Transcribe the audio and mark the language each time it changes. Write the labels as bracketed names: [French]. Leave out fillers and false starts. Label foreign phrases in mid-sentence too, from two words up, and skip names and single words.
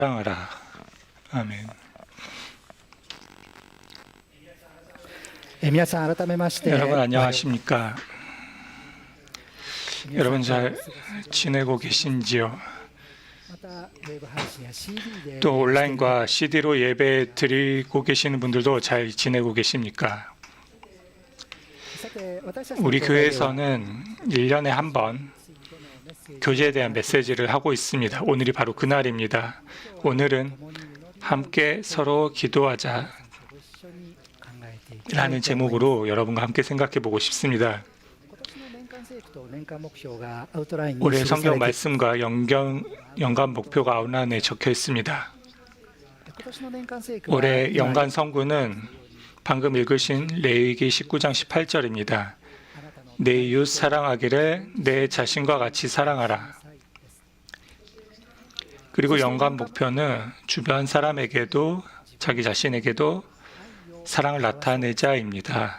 [Korean] 사랑하라. 아멘. [Japanese] 皆さん改めまして [Korean] 여러분 안녕하십니까? 여러분 잘 지내고 계신지요? [Japanese] またウェブ配信や CD で [Korean] 또 온라인과 CD로 예배 드리고 계시는 분들도 잘 지내고 계십니까? [Japanese] さて私たちの [Korean] 우리 [Japanese] 教会では [Korean] 교회에서는 1년에 한 번 교제에 대한 메시지를 하고 있습니다. 오늘이 바로 그날입니다. 오늘은 함께 서로 기도하자 [Japanese] ご一緒に考えていきたい [Korean] 라는 [Japanese] と思います [Korean] 제목으로 여러분과 함께 생각해 보고 싶습니다. [Japanese] 今年の年間聖句と年間目標がアウトラインに [Korean] 올해 [Japanese] 記されて [Korean] 성경 말씀과 연간 목표가 아웃라인에 적혀 있습니다. [Japanese] 今年の年間聖句は [Korean] 올해 연간 성구는 방금 읽으신 레위기 19장 18절입니다. 내 이웃 사랑하기를 내 자신과 같이 사랑하라. 그리고 연간 목표는 주변 사람에게도 자기 자신에게도 사랑을 나타내자입니다.